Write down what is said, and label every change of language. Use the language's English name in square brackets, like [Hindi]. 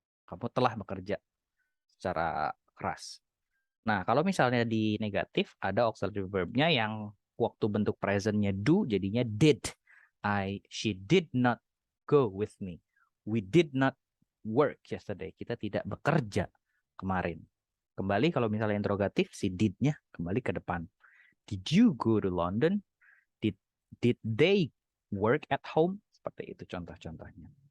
[Indonesian] Kamu telah bekerja secara keras. Nah, kalau misalnya di negatif ada auxiliary verbnya yang waktu bentuk presentnya do jadinya did. [English] She did not go with me. We did not work yesterday. [Indonesian] Kita tidak bekerja kemarin. Kembali kalau misalnya interrogatif, si did-nya kembali ke depan. [English] Did you go to London? Did they work at home? [Indonesian] Seperti itu contoh-contohnya.